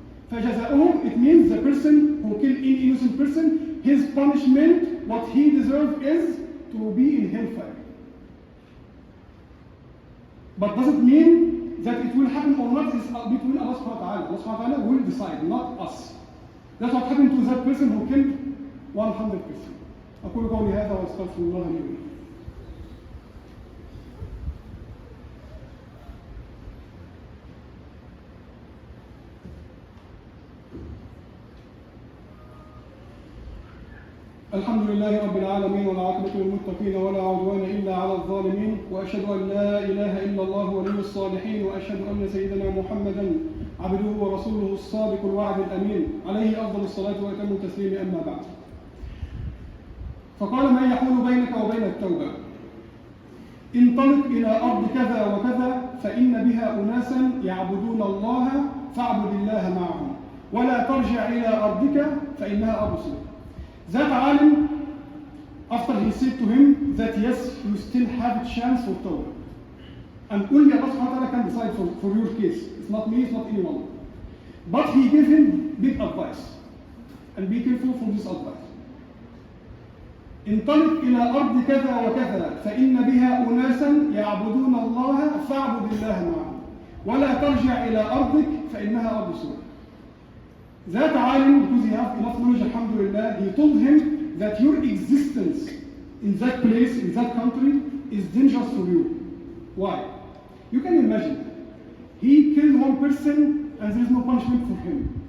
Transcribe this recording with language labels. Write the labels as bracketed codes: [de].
[en] فَجَزَاؤُهُ, it means the person who killed an innocent person, his punishment, what he deserves is to be in hellfire. But does it mean that it will happen or not is between Allah subhanahu wa ta'ala. Allah subhanahu wa ta'ala will decide, not us. That's what happened to that person who killed 100%. [ar] أقول قولي هذا وأستغفر الله لي ولكم. الحمد لله رب العالمين والعاقبة للمتقين ولا عدوان إلا على الظالمين وأشهد أن لا إله إلا الله ولي الصالحين وأشهد أن سيدنا محمدا عبده ورسوله الصادق الوعد الأمين عليه أفضل الصلاة وأتم التسليم أما بعد. فقال من يحول بينك وبين التوبة انطلق إلى أرض كذا وكذا فإن بها أناسا يعبدون الله فاعبد الله معهم ولا ترجع إلى أرضك فإنها أرض سوء. [en] That alim, after he said to him that yes, you still have a chance for Tawbah. And only Allah subhanahu wa ta'ala can decide for your case. It's not me, it's not anyone. But he gave him big advice. And be careful from this advice. [ar] انطلق إلى أرض كذا وكذا فإن بها أناسا يعبدون الله فاعبد الله معهم ولا ترجع إلى أرضك فإنها أرض سوء. [en] That alim, because he has enough knowledge, alhamdulillah, he told him that your existence in that place, in that country, is dangerous for you. Why? You can imagine, he killed one person and there is no punishment for him.